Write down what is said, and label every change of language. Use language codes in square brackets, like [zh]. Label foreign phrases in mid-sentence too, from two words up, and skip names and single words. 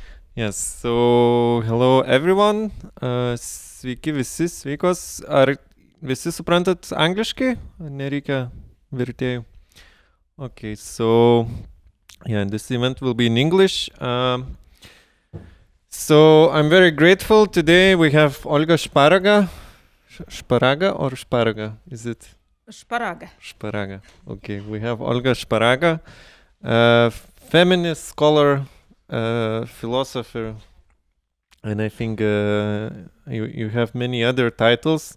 [en] Yes, so hello everyone. [lt] Sveiki visi, sveikos. Ar visi suprantat angliškai? Nereikia vertėjų. [en] Okay, so yeah, this event will be in English. So I'm very grateful. Today we have Olga Shparaga. Shparaga or Shparaga? Is it? Shparaga. Shparaga. Okay, we have Olga Shparaga, feminist scholar, philosopher, and I think you have many other titles.